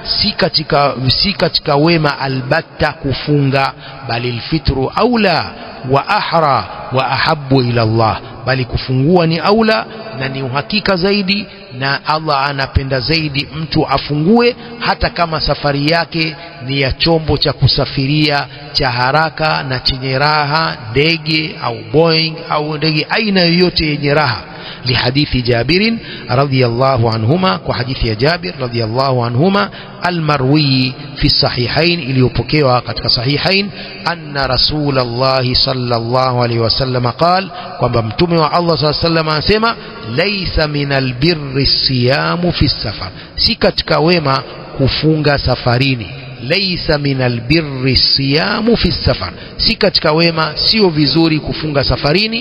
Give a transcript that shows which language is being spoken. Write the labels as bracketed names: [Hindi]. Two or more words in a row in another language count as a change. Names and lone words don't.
[Swahili] si katika wema albatta kufunga, bali [Arabic] الفطر أولى وأحرى وأحب إلى الله, [Swahili] bali kufungua ni aula na ni uhakika zaidi, na Allah anapenda zaidi mtu afungue hata kama safari yake ni ya chombo cha kusafiria cha haraka na chenye raha, ndege au Boeing au ndege aina yoyote yenye raha. [Arabic] لحديث جابر رضي الله عنهما، وحديث جابر رضي الله عنهما المروي في الصحيحين [Swahili] iliyopokewa katika sahihain, [Arabic] أن رسول الله صلى الله عليه وسلم قال [Swahili] kwamba mtume wa Allah [Arabic] صلى الله عليه وسلم [Swahili] anasema [Arabic] ليس من البر الصيام في السفر, [Swahili] si katika wema kufunga safarini. [Arabic] ليس من البر الصيام في السفر, [Swahili] si katika wema, sio vizuri kufunga safarini.